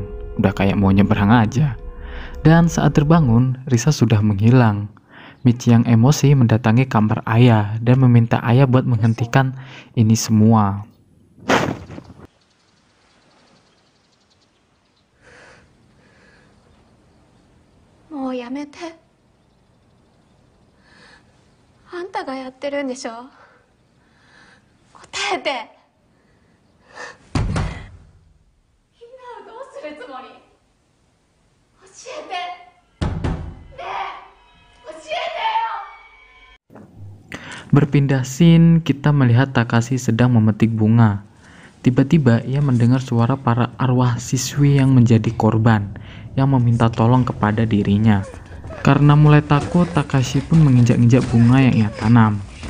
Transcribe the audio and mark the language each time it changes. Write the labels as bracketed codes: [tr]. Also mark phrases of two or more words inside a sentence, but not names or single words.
[id] Udah kayak mau nyebrang aja. Dan saat terbangun, Risa sudah menghilang. Michi yang emosi mendatangi kamar ayah dan meminta ayah buat menghentikan ini semua. [ja] もうやめて. あんたがやってるんでしょ。答えて。みんなをどうするつもり？教えて。ねえ、教えてよ。 [id] Berpindah scene, kita melihat Takashi sedang memetik bunga. Tiba-tiba ia mendengar suara para arwah siswi yang menjadi korban yang meminta tolong kepada dirinya. Karena mulai takut, Takashi pun menginjak-injak bunga yang ia tanam.